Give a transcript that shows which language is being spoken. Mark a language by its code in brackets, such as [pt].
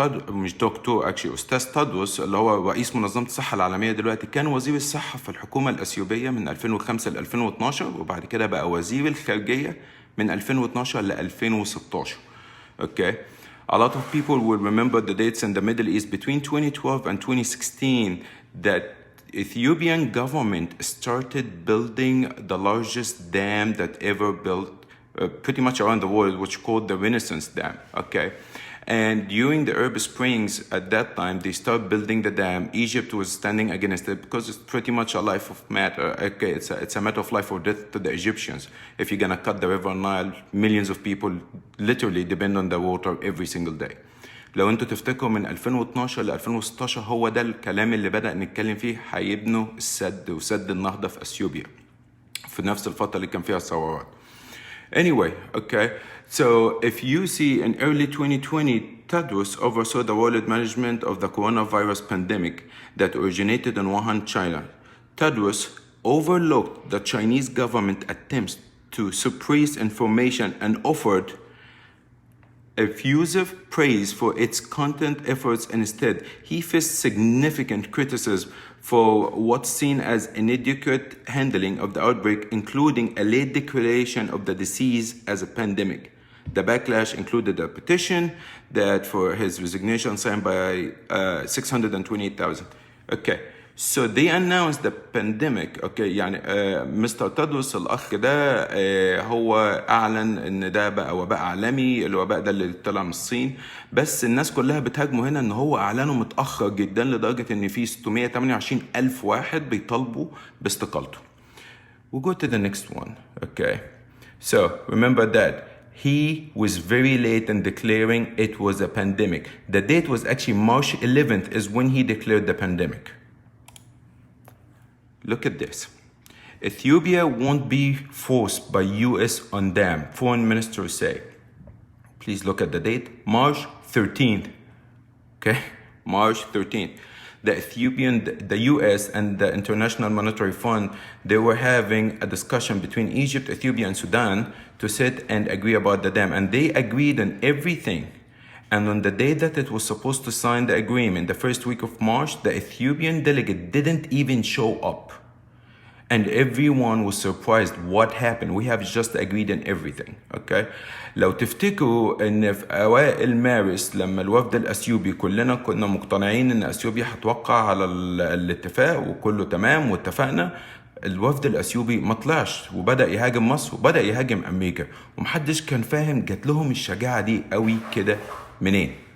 [ar] مش دكتور actually أستاذ تدرس اللي هو رئيس منظمة الصحة العالمية دلوقتي، كان وزير الصحة في الحكومة الأثيوبية من 2005 ل 2012، وبعد كده بقى وزير الخارجية من 2012 ل 2016. [en] Okay, a lot of people will remember the dates in the Middle East between 2012 and 2016 that Ethiopian government started building the largest dam that ever built pretty much around the world, which called the Renaissance Dam, okay? And during the Arab Springs, at that time, they started building the dam. Egypt was standing against it because it's pretty much a life of matter. Okay, it's a matter of life or death to the Egyptians. If you're gonna cut the River Nile, millions of people literally depend on the water every single day. [ar] لو انتوا تفتكروا من 2012 ل 2016 هو ده الكلام اللي بدأ نتكلم فيه، هيبنوا السد وسد النهضة في أثيوبيا في نفس الفترة اللي كان فيها الثورات. [en] Anyway, okay, so if you see in early 2020, Tedros oversaw the world management of the coronavirus pandemic that originated in Wuhan, China. Tedros overlooked the Chinese government attempts to suppress information and offered effusive praise for its content efforts. Instead, he faced significant criticism for what's seen as inadequate handling of the outbreak, including a late declaration of the disease as a pandemic. The backlash included a petition that for his resignation signed by 628,000. Okay, so they announced the pandemic. [ar] Okay, يعني مستر تدرس الأخ ده هو أعلن إن ده بقى وباء عالمي، الوباء ده اللي طلع من الصين، بس الناس كلها بتهاجمه هنا إن هو أعلنه متأخر جدا لدرجة إن في 628 ألف واحد بيطالبوا باستقالته. [en] We'll go to the next one. Okay, so remember that he was very late in declaring it was a pandemic. The date was actually March 11th is when he declared the pandemic. Look at this. Ethiopia won't be forced by US on dam, foreign ministers say. Please look at the date, March 13th. Okay, March 13th. The US and the International Monetary Fund, they were having a discussion between Egypt, Ethiopia, and Sudan to sit and agree about the dam. And they agreed on everything. And on the day that it was supposed to sign the agreement, the first week of March, the Ethiopian delegate didn't even show up. and everyone was surprised what happened. We have just agreed on everything. Okay. [ar] لو تفتكروا ان في اوائل مارس لما الوفد الاثيوبي كلنا كنا مقتنعين ان اثيوبيا هتوقع على الاتفاق وكله تمام واتفقنا، الوفد الاثيوبي ما طلعش وبدا يهاجم مصر وبدا يهاجم امريكا، ومحدش كان فاهم جات لهم الشجاعه دي قوي كده منين.